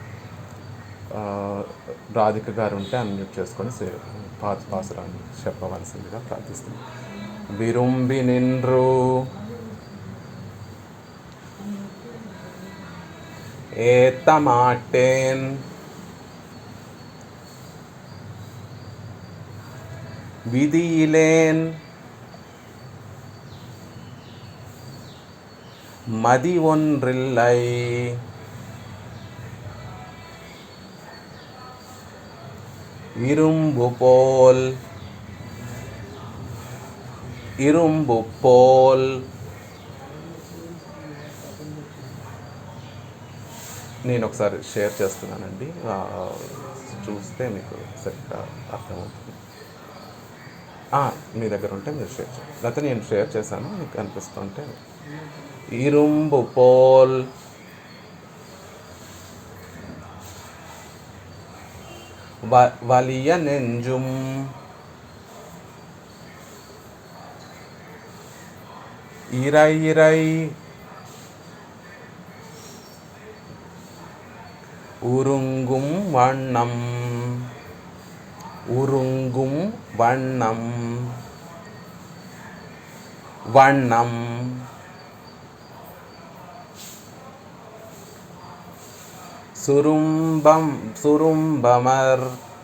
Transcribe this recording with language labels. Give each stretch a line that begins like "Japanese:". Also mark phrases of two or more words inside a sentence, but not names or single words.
Telugu: రాధిక గారు ఉంటే అన్మ్యూట్ చేసుకొని పాసురాన్ని చెప్పవలసిందిగా ప్రార్థిస్తున్నాను.
Tamil: விரும்பி நின்று ஏத்தமாட்டேன் விதியிலேன் மதி ஒன்றில்லை இரும்பு
Telugu: போல் నేను ఒకసారి షేర్ చేస్తున్నానండి, చూస్తే మీకు సరిగ్గా అర్థమవుతుంది. మీ దగ్గర ఉంటే మీరు షేర్ చేయండి, లేకపోతే నేను షేర్ చేశాను మీకు అనిపిస్తుంటే.
Tamil: இரும்பு போல் வலிய நெஞ்சும் இறை உருங்கும் வண்ணம் சுரும்பமர்